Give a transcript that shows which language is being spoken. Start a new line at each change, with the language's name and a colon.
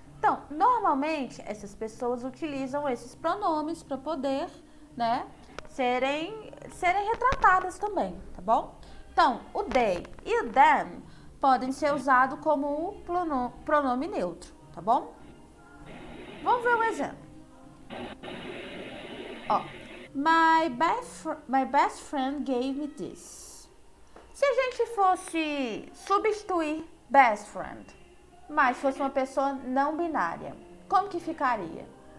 Portuguese: Então, normalmente, essas pessoas utilizam esses pronomes para poder, né, serem retratadas também, tá bom? Então, o they e o them podem ser usados como o pronome neutro, tá bom? Vamos ver um exemplo.
English: Ó, my best friend gave me this.
Portuguese: Se a gente fosse substituir best friend, mas fosse uma pessoa não binária, como que ficaria?